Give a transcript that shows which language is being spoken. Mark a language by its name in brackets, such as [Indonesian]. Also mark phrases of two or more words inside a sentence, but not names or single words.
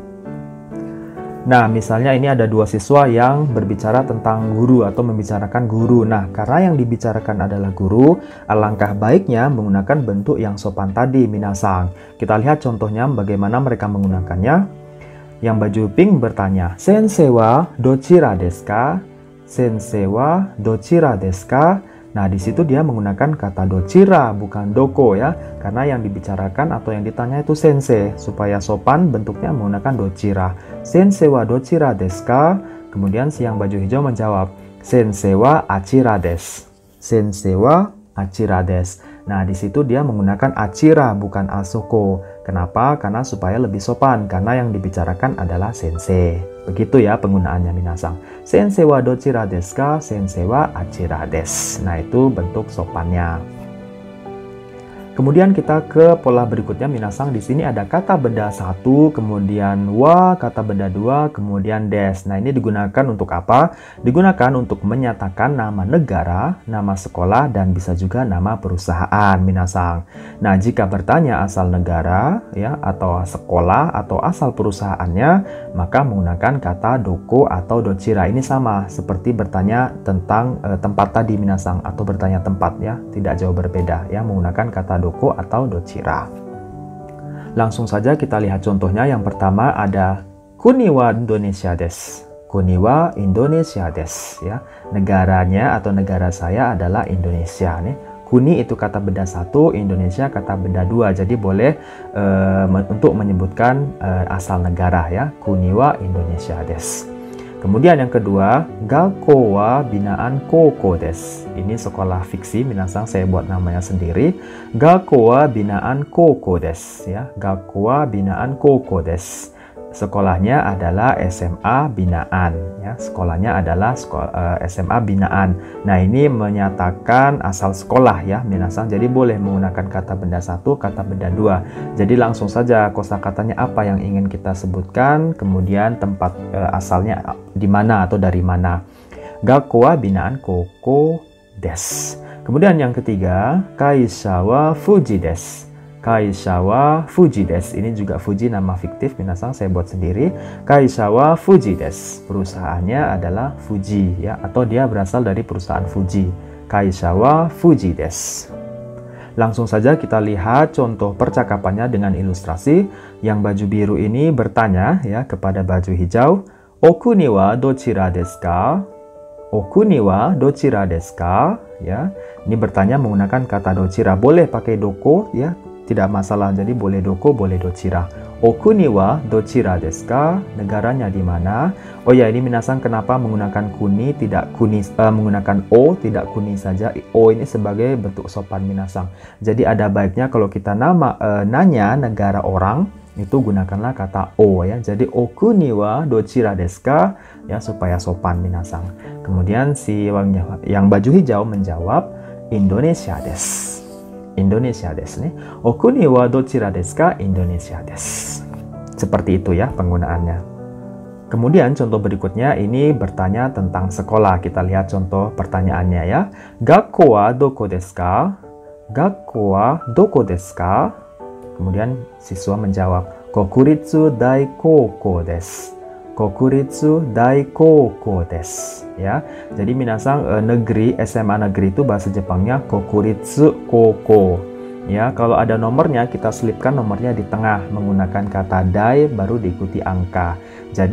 [Indonesian] Nah, misalnya ini ada dua siswa yang berbicara tentang guru atau membicarakan guru. Nah, karena yang dibicarakan adalah guru, alangkah baiknya menggunakan bentuk yang sopan tadi, minasang. Kita lihat contohnya bagaimana mereka menggunakannya. Yang baju pink bertanya, [Japanese] "先生はどちらですか?" 先生はどちらですか? [Indonesian] Nah, di situ dia menggunakan kata dochira, bukan doko ya. Karena yang dibicarakan atau yang ditanya itu sensei. Supaya sopan bentuknya menggunakan dochira. [Japanese] 先生はどちらですか? [Indonesian] Kemudian si yang baju hijau menjawab, [Japanese] "先生はあちらです." 先生はあちらです. [Indonesian] Nah, di situ dia menggunakan achira, bukan asoko. Kenapa? Karena supaya lebih sopan. Karena yang dibicarakan adalah sensei. Begitu ya penggunaannya minasang. [Japanese] 先生はどちらですか? 先生はあちらです. [Indonesian] Nah, itu bentuk sopannya. Kemudian kita ke pola berikutnya minasang. Di sini ada kata benda 1, kemudian wa, kata benda 2, kemudian des. Nah, ini digunakan untuk apa? Digunakan untuk menyatakan nama negara, nama sekolah, dan bisa juga nama perusahaan minasang. Nah, jika bertanya asal negara ya atau sekolah atau asal perusahaannya, maka menggunakan kata doko atau dochira. Ini sama seperti bertanya tentang tempat tadi minasang, atau bertanya tempat ya, tidak jauh berbeda ya, menggunakan kata doko atau dochira. Langsung saja kita lihat contohnya. Yang pertama ada [Japanese] 国はインドネシアです. 国はインドネシアです ya. [Indonesian] Negaranya atau negara saya adalah Indonesia nih. Kuni itu kata benda 1, Indonesia kata benda 2. Jadi boleh untuk menyebutkan asal negara ya. [Japanese] 国はインドネシアです. [Indonesian] Kemudian yang kedua, [Japanese] 学校はビナアン高校です. [Indonesian] Ini sekolah fiksi, minasang saya buat namanya sendiri. [Japanese] 学校はビナアン高校です [Indonesian] ya. [Japanese] 学校はビナアン高校です. [Indonesian] Sekolahnya adalah SMA binaan ya. Sekolahnya adalah SMA binaan. Nah, ini menyatakan asal sekolah ya minasang. Jadi boleh menggunakan kata benda 1, kata benda 2. Jadi langsung saja kosakatanya apa yang ingin kita sebutkan, kemudian tempat asalnya di mana atau dari mana. [Japanese] 学校はビナアン高校です. [Indonesian] Kemudian yang ketiga, [Japanese] 会社はフジです. 会社はフジです. [Indonesian] Ini juga Fuji nama fiktif minasang, saya buat sendiri. [Japanese] 会社はフジです. [Indonesian] Perusahaannya adalah Fuji ya, atau dia berasal dari perusahaan Fuji. [Japanese] 会社はフジです. [Indonesian] Langsung saja kita lihat contoh percakapannya dengan ilustrasi. Yang baju biru ini bertanya ya kepada baju hijau, [Japanese] "お国はどちらですか?" お国はどちらですか? Ya. [Indonesian] Ini bertanya menggunakan kata dochira. Boleh pakai doko ya, tidak masalah. Jadi boleh doko, boleh dochira. [Japanese] お国はどちらですか? [Indonesian] Negaranya di mana? Oh ya, ini minasang kenapa menggunakan kuni, tidak kuni, menggunakan o, tidak kuni saja. O ini sebagai bentuk sopan minasang. Jadi ada baiknya kalau kita nanya negara orang, itu gunakanlah kata o ya. [Japanese] Jadi お国はどちらですか? Ya, [Indonesian] supaya sopan minasang. Kemudian si yang baju hijau menjawab, Indonesia desu. [Japanese] インドネシアです nih. お国はどちらですか? インドネシアです. [Indonesian] Seperti itu ya penggunaannya. Kemudian contoh berikutnya ini bertanya tentang sekolah. Kita lihat contoh pertanyaannya ya. [Japanese] 学校はどこですか? 学校はどこですか? [Indonesian] Kemudian siswa menjawab, [Japanese] 国立第高校です. 国立第高校です. [Indonesian] Ya, jadi minasang negeri, SMA negeri itu bahasa Jepangnya [Japanese] 国立高校. [Indonesian] Ya, kalau ada nomornya kita selipkan nomornya di tengah menggunakan kata dai baru diikuti angka.